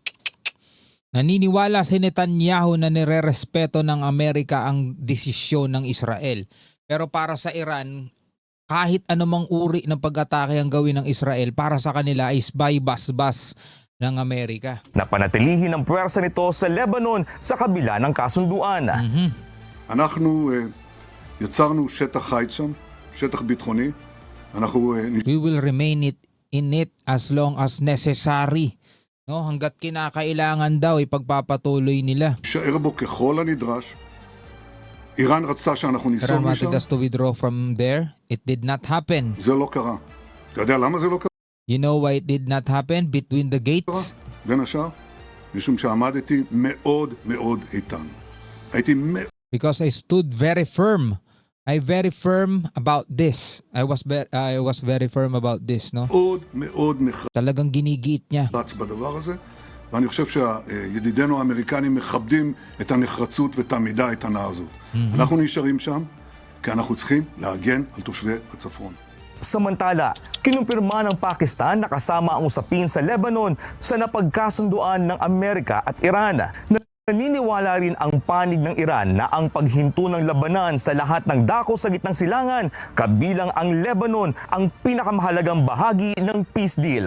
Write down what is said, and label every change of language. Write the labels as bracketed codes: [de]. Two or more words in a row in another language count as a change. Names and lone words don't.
[tl] Naniniwala si Netanyahu na nirerespeto ng Amerika ang desisyon ng Israel. Pero para sa Iran, kahit anumang uri ng pag-atake ang gawin ng Israel, para sa kanila is basbas ng Amerika. Napanatilihin ang puwersa nito sa Lebanon sa kabila ng kasunduan. [he] אנחנו יצרנו שטח חיץ שם, שטח ביטחוני. אנחנו [en] We will remain in it as long as necessary. No, [tl] hanggat kinakailangan daw ipagpapatuloy nila. [he] נשאר בו ככל הנדרש. איראן רצתה שאנחנו [en] Iran [he] ניסוג משם. [en] wanted us to withdraw from there. It did not happen. [he] זה לא קרה. אתה יודע למה זה לא קרה? [en] You know why it did not happen? Between the gates? [he] בין השאר, משום שעמדתי מאוד מאוד איתן. הייתי מאוד [en] because I stood very firm. I very firm about this. I was very firm about this, no? [he] מאוד מאוד [tl] Talagang ginigiit niya. [he] נחרץ בדבר הזה, ואני חושב שידידינו האמריקנים מכבדים את הנחרצות ואת העמידה האיתנה הזאת. אנחנו נשארים שם, כי אנחנו צריכים להגן על תושבי הצפון. [tl] Samantala, kinumpirma ng Pakistan na kasama ang usapin sa Lebanon sa napagkasunduan ng Amerika at Iran. Naniniwala rin ang panig ng Iran na ang paghinto ng labanan sa lahat ng dako sa gitnang silangan, kabilang ang Lebanon, ang pinakamahalagang bahagi ng [en] peace deal.